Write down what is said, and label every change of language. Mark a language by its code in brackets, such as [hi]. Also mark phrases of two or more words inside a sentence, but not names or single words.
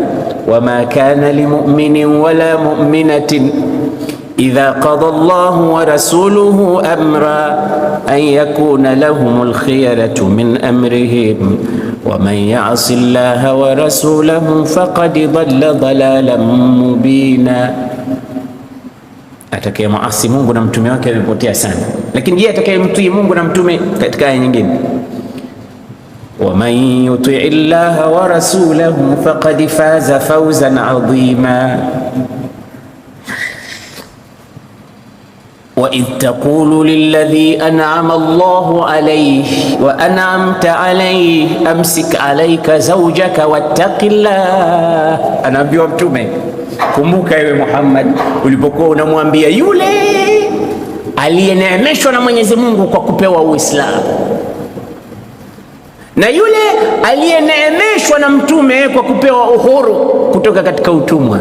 [ar] وما كان لمؤمن ولا مؤمنة إذا قضى الله ورسوله أمرا أن يكون لهم الخيرة من أمرهم ومن يعص الله ورسوله فقد ضل ضلالا مبينا. [sw] Atakaye muasi Mungu na mtume wake amepotea sana, lakini je, atakaye mtii Mungu na mtume? Katika aya nyingine, [ar] ومن يطع الله ورسوله فقد فاز فوزا عظيما. وإذ تقول للذي أنعم الله عليه وأنعمت عليه أمسك عليك زوجك واتق الله. [sw] Anaambiwa mtume, kumbuka ewe Muhammad ulipokuwa unamwambia yule aliyeneemeshwa na Mwenyezi Mungu kwa kupewa Uislamu na yule aliyeneemeshwa na mtume kwa kupewa uhuru kutoka katika utumwa.